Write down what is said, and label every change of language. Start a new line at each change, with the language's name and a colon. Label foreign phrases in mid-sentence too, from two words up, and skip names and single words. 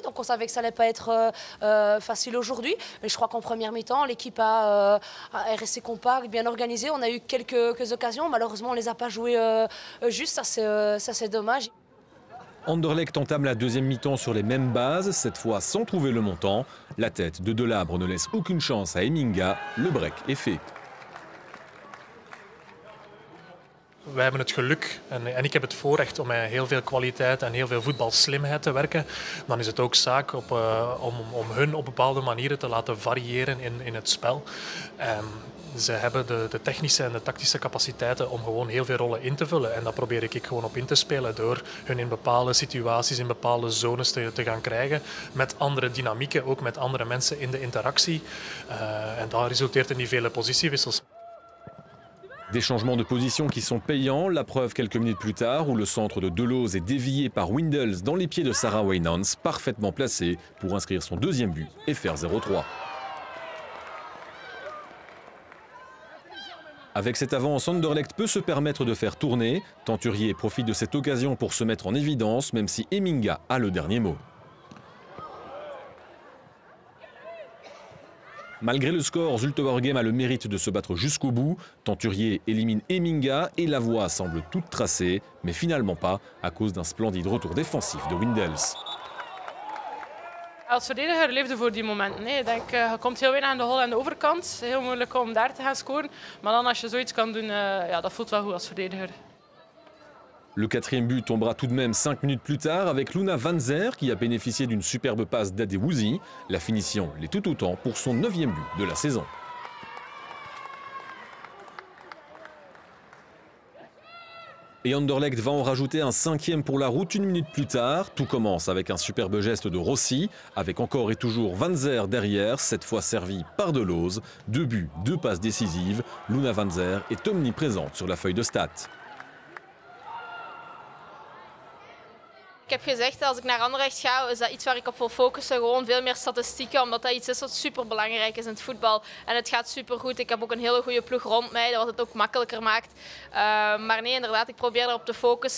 French: Donc on savait que ça allait pas être facile aujourd'hui. Mais je crois qu'en première mi-temps, l'équipe est restée compacte, bien organisée. On a eu quelques occasions. Malheureusement, on ne les a pas jouées juste. Ça c'est dommage. Anderlecht entame la deuxième mi-temps sur les mêmes bases, cette fois sans trouver le montant. La tête de Delabre ne laisse aucune chance à Emminga. Le break est fait.
Dutch: Wij hebben het geluk en ik heb het voorrecht om met heel veel kwaliteit en heel veel voetbalslimheid te werken. Dan is het ook zaak om hun op bepaalde manieren te laten variëren in het spel. Ze hebben de technische en de tactische capaciteiten om gewoon heel veel rollen in te vullen. En daar probeer ik gewoon op in te spelen door hun in bepaalde situaties, in bepaalde zones te gaan krijgen. Met andere dynamieken, ook met andere mensen in de interactie. En dat resulteert in die vele positiewissels.
French: Des changements de position qui sont payants, la preuve quelques minutes plus tard où le centre de Deleuze est dévié par Windels dans les pieds de Sarah Wijnands, parfaitement placée pour inscrire son deuxième but et faire 0-3. Avec cette avance, Anderlecht peut se permettre de faire tourner. Tenturier profite de cette occasion pour se mettre en évidence, même si Emminga a le dernier mot. Malgré le score, Zulte Waregem a le mérite de se battre jusqu'au bout. Tenturier élimine Emminga et la voie semble toute tracée, mais finalement pas à cause d'un splendide retour défensif de Windels.
Dutch: Als verdediger leefde voor die momenten. Nee. Ik denk, je komt heel weinig aan de hol aan de overkant. Heel moeilijk om daar te gaan scoren. Maar dan als je zoiets kan doen, ja, dat voelt wel goed als verdediger.
French: Le quatrième but tombera tout de même 5 minutes plus tard avec Luna Van Zer qui a bénéficié d'une superbe passe d'Adewuzi. La finition l'est tout autant pour son 9e but de la saison. Et Anderlecht va en rajouter un 5e pour la route 1 minute plus tard. Tout commence avec un superbe geste de Rossi, avec encore et toujours Van Zer derrière, cette fois servi par Deleuze. 2 buts, 2 passes décisives. Luna Van Zer est omniprésente sur la feuille de stats.
Dutch: Ik heb gezegd, als ik naar Anderlecht ga, is dat iets waar ik op wil focussen. Gewoon veel meer statistieken, omdat dat iets is wat super belangrijk is in het voetbal. En het gaat super goed. Ik heb ook een hele goede ploeg rond mij, wat het ook makkelijker maakt. Maar nee, inderdaad, ik probeer erop te focussen.